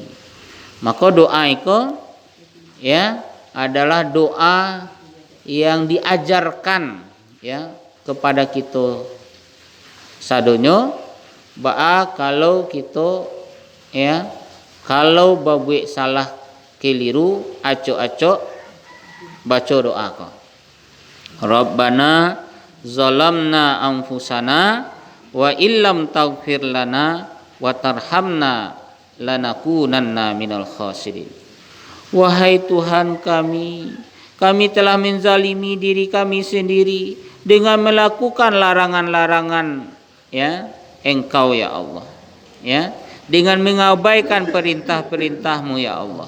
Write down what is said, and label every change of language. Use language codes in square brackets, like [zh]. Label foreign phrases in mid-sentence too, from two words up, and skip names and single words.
[id] Maka doa itu ya adalah doa yang diajarkan ya kepada kita sadonyo, bahwa kalau kita ya kalau berbuat salah keliru acok-acok baca doa ko. [ar] رَبَّنَا ظَلَمْنَا أَنْفُسَنَا وَإِنْ لَمْ تَغْفِرْ لَنَا وَتَرْحَمْنَا لَنَكُونَنَّ مِنَ الْخَاسِرِينَ. [id] Wahai Tuhan kami, kami telah menzalimi diri kami sendiri dengan melakukan larangan-larangan ya Engkau ya Allah. Ya, dengan mengabaikan perintah-perintah-Mu ya Allah.